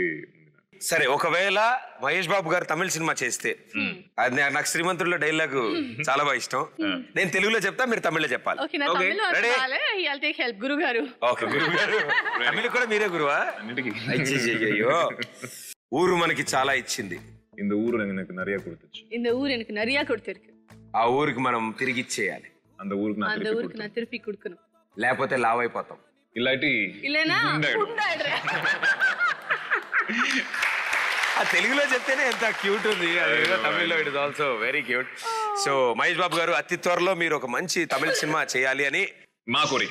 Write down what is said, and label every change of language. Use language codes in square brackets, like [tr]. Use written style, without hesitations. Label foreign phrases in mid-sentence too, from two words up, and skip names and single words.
[te] సరే, ఒకవేళ మహేష్ బాబు గారు తమిళ సినిమా చేస్తే, అది నాకు శ్రీమంతుల్లో డైలాగ్ చాలా బాగా ఇష్టం, నేను తెలుగులో చెప్తా, మీరు తమిళ్లో చెప్పాలి. తమిళ కూడా మీరే గురువా? అయ్యో, ఊరు మనకి చాలా ఇచ్చింది, [ta] இந்த ஊர் எனக்கு நிறைய கொடுத்துச்சு, இந்த ஊர் எனக்கு நிறைய கொடுத்திருக்கு, [te] ఆ ఊరికి మనం తిరిగి ఇచ్చేయాలి, [ta] அந்த ஊருக்கு நான் திருப்பி கொடுக்கணும், [te] లేకపోతే లావ్ అయిపోతాం. ఇలాంటి ఆ తెలుగులో చెప్తేనే ఎంత క్యూట్ ఉంది, తమిళ్లో [en] it is also very cute. [te] సో మహేష్ బాబు గారు, అతి త్వరలో మీరు ఒక మంచి తమిళ సినిమా చేయాలి అని మా కోరిక,